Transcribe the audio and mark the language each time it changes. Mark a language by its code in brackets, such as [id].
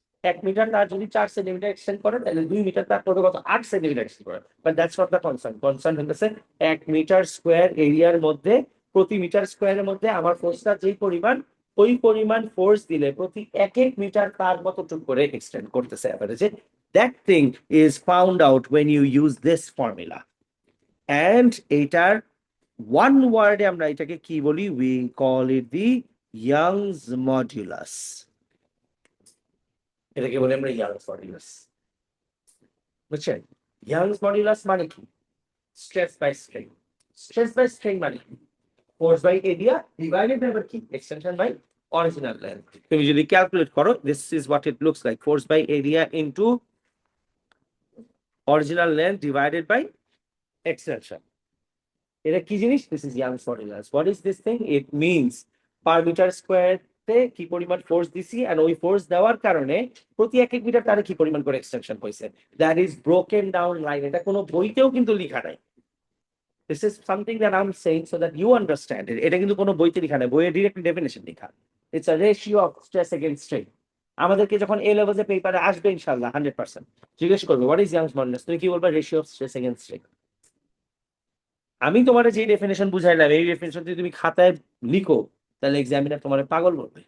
[bn] 1 metre তার যদি 4 centimetre extend করে, তাহলে 2 মিটার তার করবে কত? 8 সেন্টিমিটার এক্সটেন্ড করে। [en] But that's not the concern. [bn] Concern হচ্ছে 1 মিটার স্কোয়ার এরিয়ার মধ্যে, প্রতি মিটার স্কোয়ারের মধ্যে আমার ফোর্সটা যেই পরিমাণ, ওই পরিমাণ ফোর্স দিলে প্রতি 1 মিটার তার কতটুকু করে এক্সটেন্ড করতেছে অ্যাভারেজে। [en] That thing is found out when you use this formula. [bn] And এটার one word আমরা এটাকে কি বলি? [en] We call it the Young's modulus. [bn] এটাকে বলি আমরা Young's modulus, বুঝছেন? Young's modulus মানে কি? [en] Stress by strain. Stress by strain [bn] মানে কি? [en] Force by area divided by কি? Extension by original length. [bn] তুমি যদি ক্যালকুলেট করো, [en] this is what it looks like. Force by area into original length divided by extension. [bn] এটা কি জিনিস? [en] This is Young's modulus. What is this thing? It means [bn] per metre square তে কি পরিমাণ force দিছি, and ওই force দেওয়ার কারণে প্রতি 1 মিটার তারে কি পরিমাণ করে এক্সটেনশন হয়েছে। [en] That is broken down line. [bn] এটা কোনো বইতেও কিন্তু লেখা নাই। [en] This is something that I'm saying so that you understand it. [bn] এটা কিন্তু কোনো বইতে লেখা নাই, বইয়ে ডিরেক্টলি ডেফিনেশন লেখা। [en] It's a ratio of stress against strain. [bn] আমাদেরকে যখন এ লেভেলে পেপারে আসবে ইনশাআল্লাহ 100% জিজ্ঞেস করবে [en] what is Young's modulus, [bn] তুমি কি বলবা? [en] Ratio of stress against strain. [bn] আমি তোমার যে ডেফিনেশন বুঝাইলাম, এই ডেফিনেশন যদি তুমি খাতায় লিখো, তাহলে এক্সামিনার তোমার পাগল বলবে।